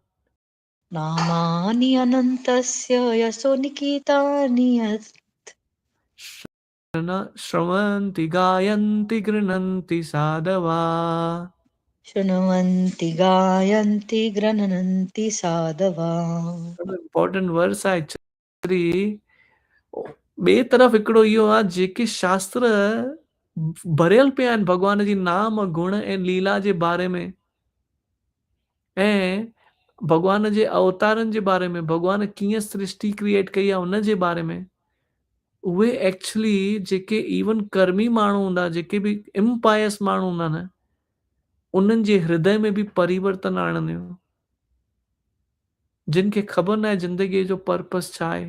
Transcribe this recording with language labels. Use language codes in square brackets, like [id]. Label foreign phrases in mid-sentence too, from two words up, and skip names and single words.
[sa] नामानि अनन्तस्य यशो निकितानि यत् श्रवन्ति गायन्ति गृह्णन्ति साधवा। शृण्वन्ति गायन्ति गृह्णन्ति साधवा। [en] important verse आहे actually। [sd] ॿिए तरफ़ हिकिड़ो इहो आहे, जेके शास्त्र भरियल पिया आहिनि भॻवान जी नाम गुण ऐं लीला जे बारे में ऐं भॻवान जे अवतारनि जे बारे में, भॻवान कीअं सृष्टि क्रिएट कई आहे उन जे बारे में, उहे एक्चुअली जेके इवन कर्मी माण्हू हूंदा, जेके बि इम्पायस माण्हू हूंदा न, उन्हनि जे हृदय में बि परिवर्तन आणंदियूं, जिन खे ख़बर न आहे ज़िंदगीअ जो पर्पस छा आहे।